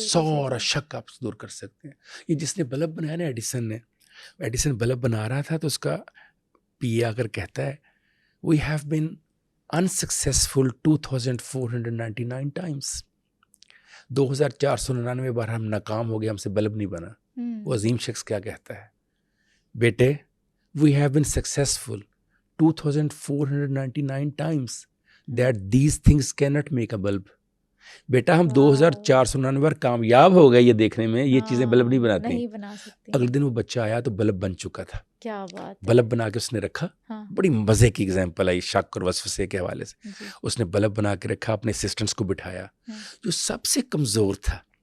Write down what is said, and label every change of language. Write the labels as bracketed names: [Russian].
[Urdu] سارا شک آپ سے دور کر سکتے ہیں. یہ جس نے بلب بنایا نا, ایڈیسن بلب بنا رہا تھا تو اس کا پی اے آ کر کہتا ہے [English] we have been unsuccessful 2499 times, [Urdu] 2499 بار ہم ناکام ہو گئے, ہم سے بلب نہیں بنا. وہ عظیم شخص کیا کہتا ہے, بیٹے [English] we have been successful 2499 times that these things cannot make a bulb. [Urdu] بیٹا ہم 2499 بار کامیاب ہو گئے یہ دیکھنے میں, یہ چیزیں بلب نہیں بناتی. اگلے دن وہ بچہ آیا تو بلب بن چکا تھا. کیا بات, بلب بنا کے اس نے رکھا. بڑی مزے کی ایگزامپل آئی شک اور وسوسے کے حوالے سے. اس نے بلب بنا کے رکھا, اپنے اسسٹنٹس کو بٹھایا, جو سب سے کمزور تھا